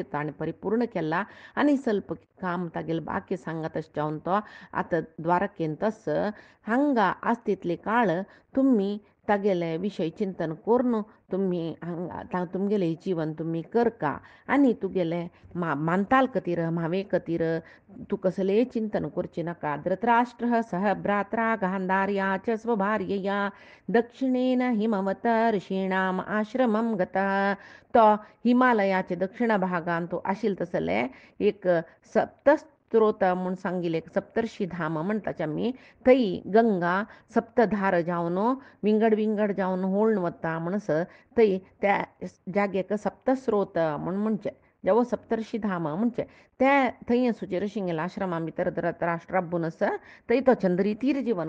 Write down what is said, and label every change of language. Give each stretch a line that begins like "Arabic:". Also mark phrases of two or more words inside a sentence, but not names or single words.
Konkani: ताणें परिपूर्ण केला आनी ಸ್ವಲ್ಪ काम तागेले बाकी सांगा तशें जावन तो आतां द्वारकेंतस हांगा आसतितले काळ तुम्ही तागेले विशय चिंतन करून तुम्ही हांगा तुमगेले जीवन तुम्ही करका आनी तुगेले मानताल खातीर म्हावे खातीर तूं कसलेय चिंतन करचें नाका
Sanskrit: धृतराष्ट्र सह भ्रात्रा गांधार्या च स्वभार्यया दक्षिणेन हिमवत ऋषीणाम आश्रमम गता
Konkani: तो हिमालयाचे दक्षिण भागान तो आशिल्लो तसले एक सप्तस्त्रोत म्हूण सांगिल्ले सप्तर्षी धाम म्हणटाचे आमी थंय गंगा सप्तधार जावन विंगड विंगड जावन होळून वता म्हणस थंय त्या जाग्याक सप्तस्रोत म्हूण म्हणचे जेवो सप्तर्षी धाम म्हणचे ते थंय सुचेर शिंगेला आश्रमा भितर धृतराष्ट्राबून थंय तो चंद्रितीर जीवन